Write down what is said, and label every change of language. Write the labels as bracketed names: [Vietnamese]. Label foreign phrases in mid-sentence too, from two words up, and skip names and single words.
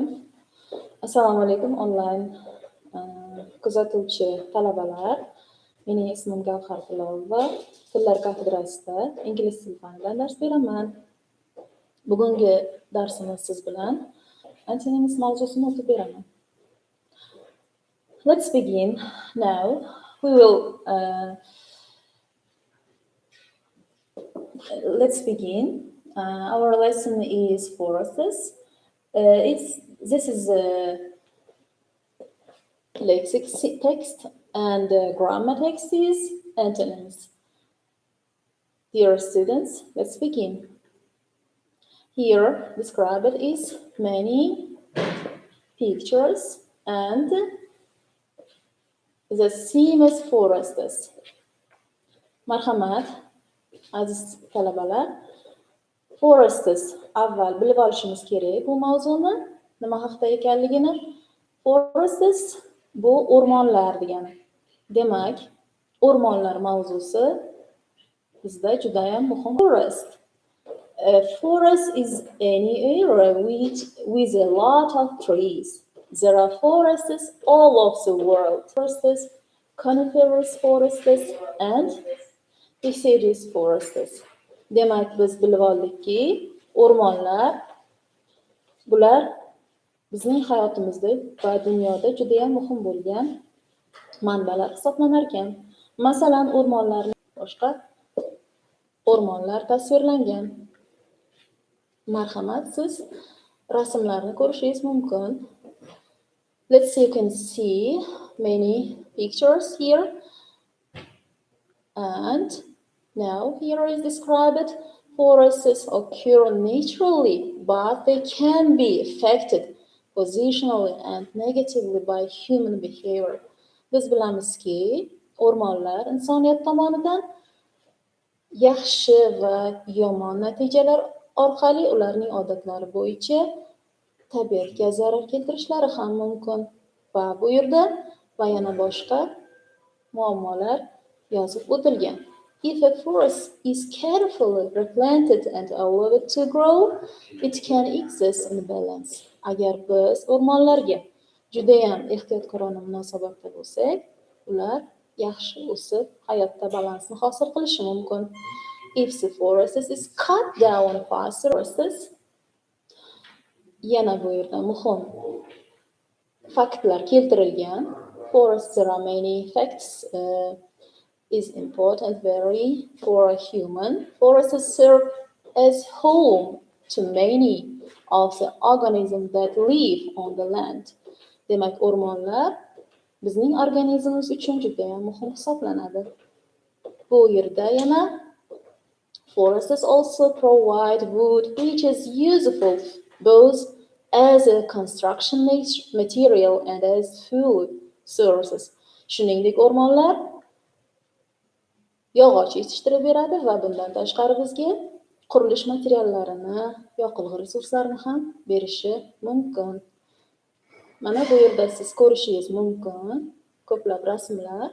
[Uzbek] Assalomu alaykum onlayn kuzatuvchi talabalar. Mening ismim Gavhar Kulova. Tillar kafedrasida ingliz tili fanidan dars beraman. Bugungi darsimiz siz bilan antonyms mavzusini o'qib beraman. [English] Let's begin now. We will let's begin. Our lesson is forests. This is a Lexic text and grammar text is antonyms. Dear students, let's begin. Here described is many pictures and the same as forests. [Uzbek] Marhamat, aziz talabalar, forests avval bilib olishimiz kerak bu mavzuni nima haqida ekanligini. Forests bu o'rmonlar degani. Demak, o'rmonlar mavzusi bizda juda ham muhim. [English] Forest. A forest is any area with a lot of trees. There are forests all over the world. Forests, coniferous forests and deciduous forests. [Uzbek] Demak, biz bilib oldikki, o'rmonlar bular bizning hayotimizda va dunyoda juda ham muhim bo'lgan manbalar hisoblanar ekan. Masalan, o'rmonlarning boshqa o'rmonlar tasvirlangan. Marhamat, siz rasmlarni ko'rishingiz mumkin. [English] Let's see, you can see many pictures here. And now here is described forests occur naturally, but they can be affected positionally and negatively by human behavior. [Uzbek] Biz bilamizki, o'rmonlar insoniyat tomonidan yaxshi va yomon natijalar orqali ularning odatlari bo'yicha tabiatga zarar keltirishlari ham mumkin. Va bu yerda va yana boshqa muammolar yozib o'tilgan. [English] If a forest is carefully replanted and allowed to grow, it can exist in balance. [Uzbek] Agar biz o'rmonlarga juda ham ehtiyotkorona munosabatda bo'lsak, ular yaxshi o'sib, hayotda balansni hosil qilishi mumkin. [English] If the forest is cut down faster, [Uzbek] yana bu yerda muhim faktlar keltirilgan. [English] Forests, there are many facts is important very for a human. Forests serve as home to many of the organisms that live on the land. [Uzbek] Demak, o'rmonlar bizning organizmimiz uchun juda ham muhim hisoblanadi. Bu yerda yana [English] forests also provide wood which is useful both as a construction material and as food sources. [Uzbek] Shuningdek, o'rmonlar yog'och yetishtirib beradi va bundan tashqari bizga qurilish materiallarini, yoqilg'i resurslarini ham berishi mumkin. Mana bu yerda siz ko'rishingiz mumkin ko'plab rasmlar.